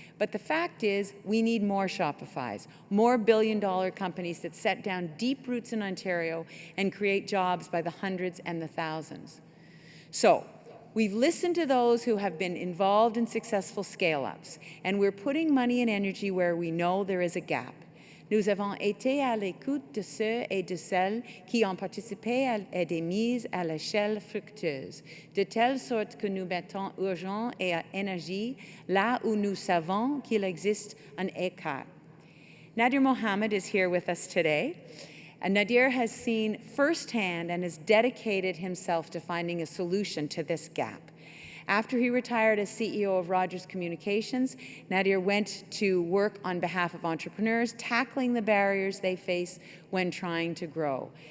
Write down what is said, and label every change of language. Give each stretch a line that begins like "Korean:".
English: But the fact is, we need more Shopifys, more billion-dollar companies that set down deep roots in Ontario and create jobs by the hundreds and the thousands. So, we've listened to those who have been involved in successful scale-ups, and we're putting money and energy where we know there is a gap.
French: Nous avons été à l'écoute de ceux et de celles qui ont participé à des mises à l'échelle fructueuses, de telle sorte que nous mettons urgence et énergie là où nous savons qu'il existe un écart.
English: Nadir Mohammed is here with us today. And Nadir has seen firsthand and has dedicated himself to finding a solution to this gap. After he retired as CEO of Rogers Communications, Nadir went to work on behalf of entrepreneurs, tackling the barriers they face when trying to grow.